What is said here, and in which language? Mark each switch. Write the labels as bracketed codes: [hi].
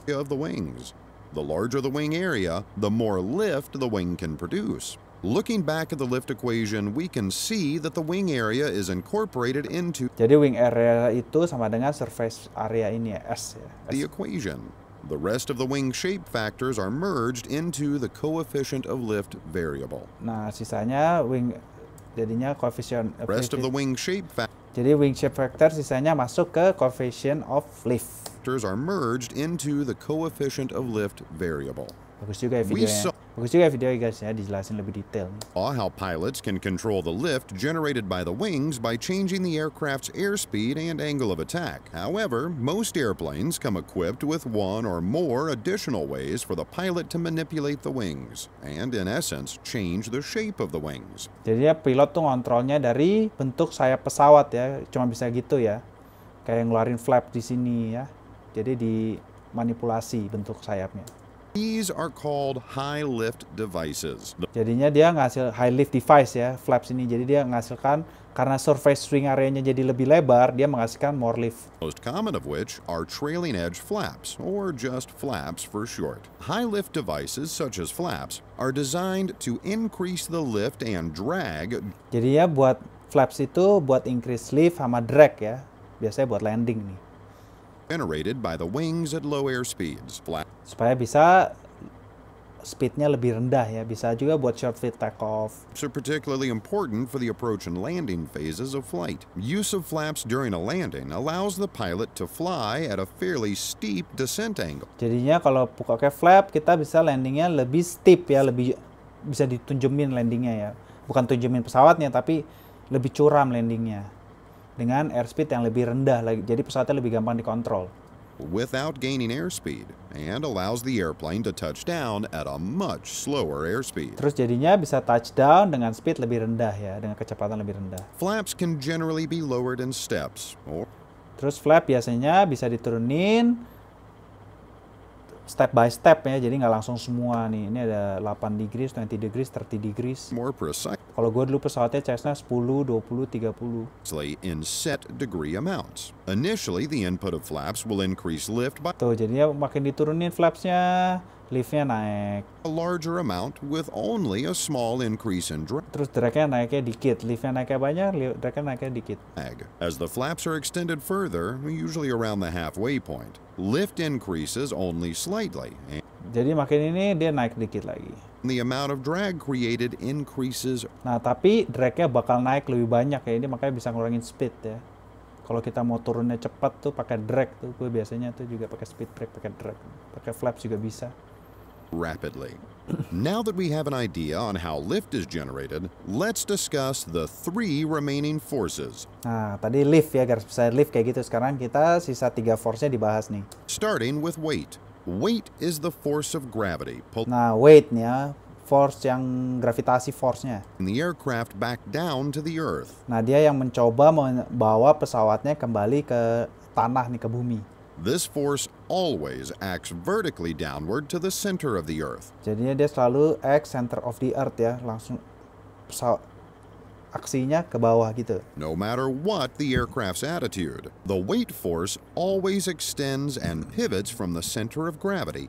[en] Of the wings. The larger the wing area, the more lift the wing can produce. Looking back at the lift equation, we can see that the wing area is incorporated into [id] Jadi wing area itu sama dengan surface area ini ya, S ya. [en] the equation. The rest of the wing shape factors are merged into the coefficient of lift variable. [id] Nah, sisanya jadinya coefficient. [en] Rest of the wing shape [id] Jadi wing shape factor sisanya masuk ke coefficient of lift. [en] factors are merged into the coefficient of lift variable. [id] Bagus juga ya [en] We [id] videonya. [en] saw [id] Bagus juga ya videonya guys ya, dijelasin lebih detail. [en] how pilots can control the lift generated by the wings by changing the aircraft's airspeed and angle of attack. However, most airplanes come equipped with one or more additional ways for the pilot to manipulate the wings, and in essence, change the shape of the wings. [id] Jadi ya pilot tuh ngontrolnya dari bentuk sayap pesawat ya, cuma bisa gitu ya. Kayak ngeluarin flap di sini ya. Jadi dimanipulasi bentuk sayapnya. [en] These are called high lift devices. The [id] Jadinya dia ngasih high lift device ya, flaps ini. Jadi dia menghasilkan, karena surface wing area-nya jadi lebih lebar, dia menghasilkan [en] more lift. most common of which are trailing edge flaps, or just flaps for short. High lift devices, such as flaps, are designed to increase the lift and drag [id] Jadi ya buat flaps itu buat increase lift sama drag ya. Biasanya buat landing nih. [en] generated by the wings at low air speeds. [id] Supaya bisa speednya lebih rendah ya. Bisa juga buat short fit takeoff. [en] Flaps are particularly important for the approach and landing phases of flight. Use of flaps during a landing allows the pilot to fly at a fairly steep descent angle. [id] Jadinya kalau pakai flap kita bisa landingnya lebih steep ya, lebih bisa ditunjumin landingnya ya. Bukan tunjumin pesawatnya tapi lebih curam landingnya. Dengan airspeed yang lebih rendah lagi. Jadi pesawatnya lebih gampang dikontrol. [en] Without gaining airspeed, and allows the airplane to touch down at a much slower airspeed. [id] Terus jadinya bisa touchdown dengan speed lebih rendah ya, dengan kecepatan lebih rendah. [en] Flaps can generally be lowered in steps, or [id] Terus flap biasanya bisa diturunin step by step ya, jadi nggak langsung semua nih. Ini ada 8 degrees, 20 degrees, 30 degrees. [en] more precisely [id] Kalau gue dulu pesawatnya Cessna 10, 20, 30. [en] in set degree amounts. Initially, the input of flaps will increase lift by [id] Tuh, jadinya makin diturunin flapsnya, liftnya naik. [en] a larger amount with only a small increase in [id] Terus dragnya naiknya dikit, liftnya naiknya banyak, dragnya naiknya dikit. [en] drag. As the flaps are extended further, usually around the halfway point, lift increases only slightly, and [id] Jadi makin ini dia naik dikit lagi. [en] the amount of drag created increases. [id] Nah, tapi dragnya bakal naik lebih banyak ya, ini makanya bisa ngurangin speed ya. Kalau kita mau turunnya cepat tuh pakai drag tuh, gue biasanya tuh juga pakai speed brake, pakai drag, pakai flaps juga bisa. [en] Rapidly. Now that we have an idea on how lift is generated, let's discuss the 3 remaining forces, [id] Nah, tadi lift ya, garis besar lift kayak gitu. Sekarang kita sisa 3 force-nya dibahas nih. [en] starting with weight. Weight is the force of gravity, pulling [id] Nah, weight-nya, force yang gravitasi force-nya. [en] the aircraft back down to the earth. [id] Nah, dia yang mencoba membawa pesawatnya kembali ke tanah nih, ke bumi. [en] This force always acts vertically downward to the center of the earth. [id] Jadinya dia selalu [en] center of the earth [id] ya, langsung aksinya ke bawah gitu. [en] No matter what the aircraft's attitude, the weight force always extends and pivots from the center of gravity.